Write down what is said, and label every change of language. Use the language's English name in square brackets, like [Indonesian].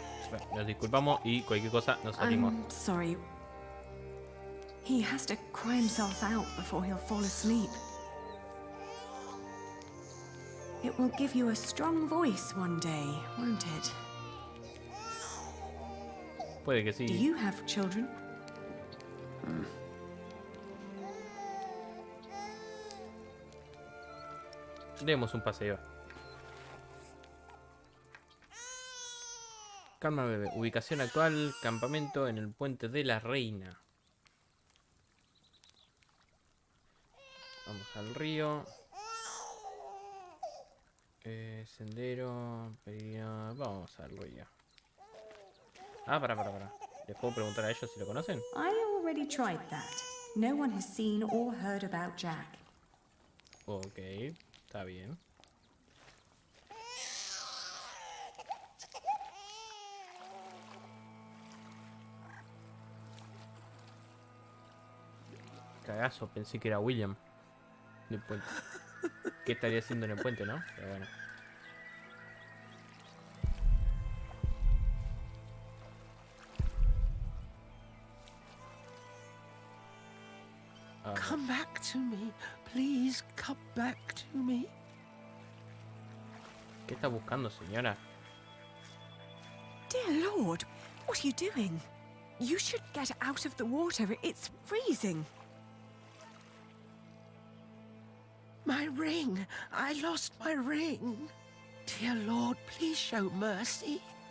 [Spanish] Bueno, nos disculpamos y cualquier cosa nos salimos. [English] I'm sorry. He has to cry himself out before he'll fall asleep. It will give you a strong voice one day, won't it? [Spanish] Puede que [English] Do [Spanish] sí. [English] you have children? [Spanish] Demos un paseo. Calma, bebé. Ubicación actual, campamento en el puente de la Reina. Vamos al río. Sendero. Vamos al río. Ah, para. ¿Les puedo preguntar a ellos si lo conocen? [English] I already tried that. No one has seen or heard about Jack. [Spanish] Ok, está bien. Cagazo, pensé que era William. Del puente. ¿Qué estaría haciendo en el puente, no? Pero bueno. [English] Come back to me. Please, come back to me. [Spanish] ¿Qué está buscando, señora? [English] Dear Lord, what are you doing? You should get out of the water. It's freezing. My ring. I lost my ring. Dear Lord, please show mercy.